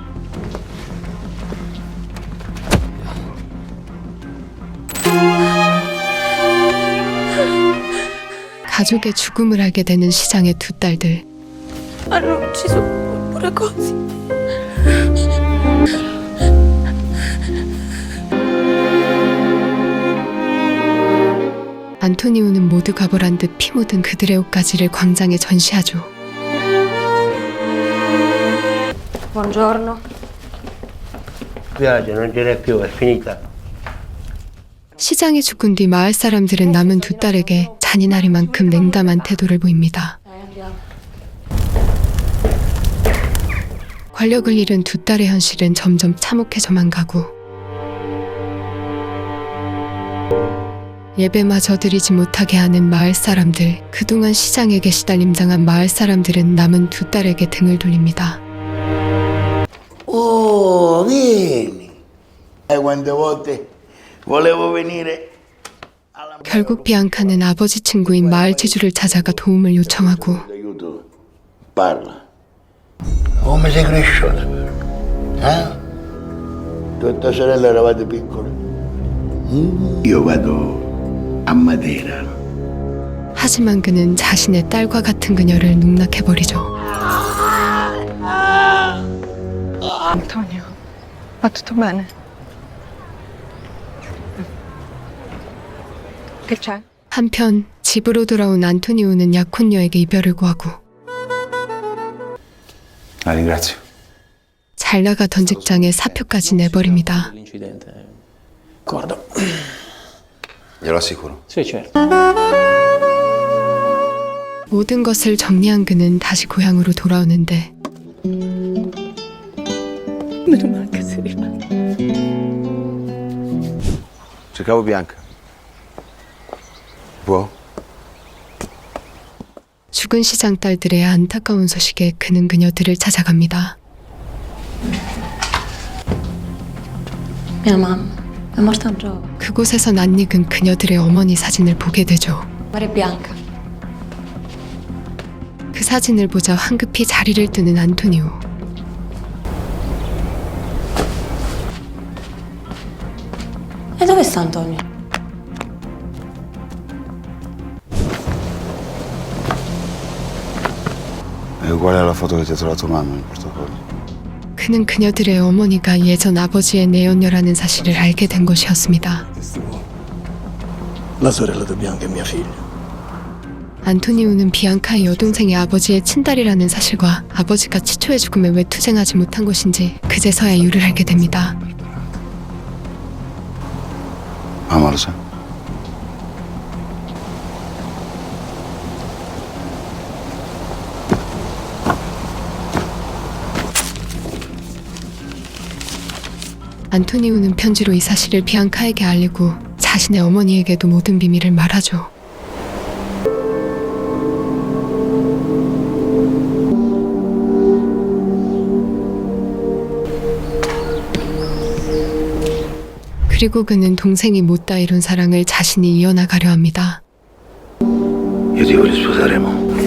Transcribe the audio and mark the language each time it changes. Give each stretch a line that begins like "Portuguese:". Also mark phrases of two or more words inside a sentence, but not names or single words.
Korean: 가족의 죽음을 알게 되는 시장의 두 딸들.
Italian: Hanno ucciso pure così.
Korean: 안토니오는 모두 가보란 듯 피 묻은 그들의 옷가지를 광장에 전시하죠.
Italian: Buongiorno. Spiace, non ce n'è più, è finita.
Korean: 시장이 죽은 뒤 마을 사람들은 남은 두 딸에게 잔인하리만큼 냉담한 태도를 보입니다. 권력을 잃은 두 딸의 현실은 점점 참혹해져만 가고, 예배마저 드리지 못하게 하는 마을 사람들. 그동안 시장에게 시달림당한 마을 사람들은 남은 두 딸에게 등을 돌립니다.
Italian: Oh, vieni. Quante volte volevo venire.
Korean: 결국 비앙카는 아버지 친구인 마을 지주를 찾아가 도움을 요청하고,
Italian: Aiuto. Parla. Come sei cresciuta? Tu e tua sorella eravate piccole? Io vado a Matera.
Korean: 하지만 그는 자신의 딸과 같은 그녀를 농락해버리죠.
Italian: Antonio, va tutto bene? Che c'è?
Korean: 한편 집으로 돌아온 안토니오는 약혼녀에게 이별을 구하고,
Italian: La ringrazio.
Korean: 잘 나가던 직장에 사표까지 내버립니다.
Italian: L'incidente. D'accordo. Glielo assicuro. Sì, certo.
Korean: 모든 것을 정리한 그는 다시 고향으로 돌아오는데,
Italian: Meno male che sei rimasto. Cercavo Bianca. Può?
Korean: 죽은 시장 딸들의 안타까운 소식에 그는 그녀들을 찾아갑니다.
Italian: Mia mamma è morta giovane.
Korean: 그곳에서 낯익은 그녀들의 어머니 사진을 보게 되죠. Maria Bianca. 그 사진을 보자 황급히 자리를 뜨는 안토니오.
Italian: E dove sta Antonio? È uguale alla foto che ti ha trovato mamma nel portafoglio.
Korean: 그는 그녀들의 어머니가 예전 아버지의 내연녀라는 사실을 알게 된 것이었습니다.
Italian: La sorella di Bianca è mia figlia.
Korean: 안토니오는 비앙카의 여동생이 아버지의 친딸이라는 사실과 아버지가 치초의 죽음에 왜 투쟁하지 못한 것인지 그제서야 이유를 알게 됩니다.
Italian: Mamma lo sa?
Korean: 안토니오는 편지로 이 사실을 비앙카에게 알리고 자신의 어머니에게도 모든 비밀을 말하죠. 그리고 그는 동생이 못다 이룬 사랑을 자신이 이어나가려 합니다.
Italian: Io ti voglio sposare, mo.